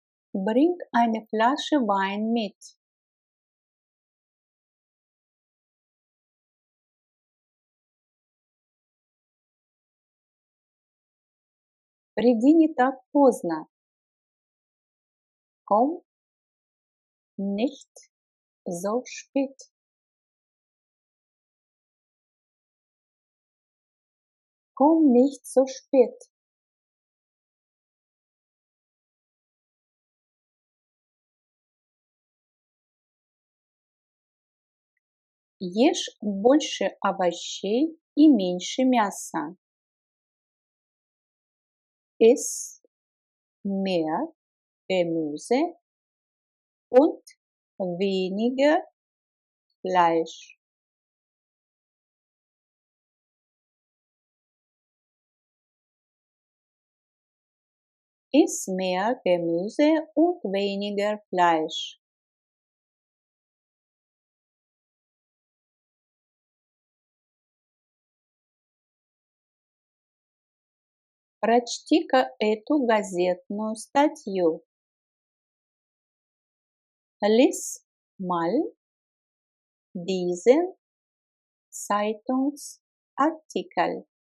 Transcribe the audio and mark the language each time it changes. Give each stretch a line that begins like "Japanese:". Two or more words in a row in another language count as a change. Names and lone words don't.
German: Bring eine Flasche Wein mit.
Russian: Приди не так поздно.
German: Komm nicht so spät. Komm nicht so spät.
Russian: Ешь больше овощей и меньше мяса.
German: Iss mehr Gemüse und weniger Fleisch. Iss mehr Gemüse und weniger Fleisch.
Russian: Прочти-ка эту газетную статью.
German: Lies mal diesen Zeitungsartikel.